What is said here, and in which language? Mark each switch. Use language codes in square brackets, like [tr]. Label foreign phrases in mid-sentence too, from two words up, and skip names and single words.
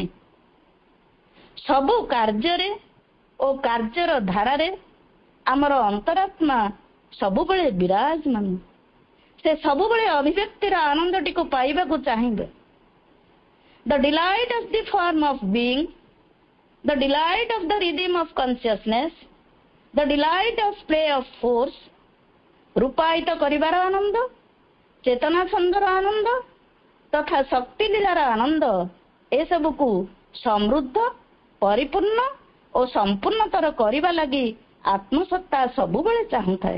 [or] ସବୁ କାର୍ଯ୍ୟରେ ଓ କାର୍ଯ୍ୟର ଧାରାରେ ଆମର ଅନ୍ତରାତ୍ମା ସବୁବେଳେ ବିରାଜମାନ। ସେ ସବୁବେଳେ ଅଭିବ୍ୟକ୍ତିର ଆନନ୍ଦଟିକୁ ପାଇବାକୁ ଚାହିଁବେ। [en] The delight of the form of being, the delight of the rhythm of consciousness, the delight of play of force, [or] ରୂପାୟିତ କରିବାର ଆନନ୍ଦ, ଚେତନା ଛନ୍ଦର ଆନନ୍ଦ ତଥା ଶକ୍ତି ଲୀଳାର ଆନନ୍ଦ, ଏସବୁକୁ ସମୃଦ୍ଧ, ପରିପୂର୍ଣ୍ଣ ଓ ସମ୍ପୂର୍ଣ୍ଣତର କରିବା ଲାଗି ଆତ୍ମସତ୍ତା ସବୁବେଳେ ଚାହୁଁଥାଏ।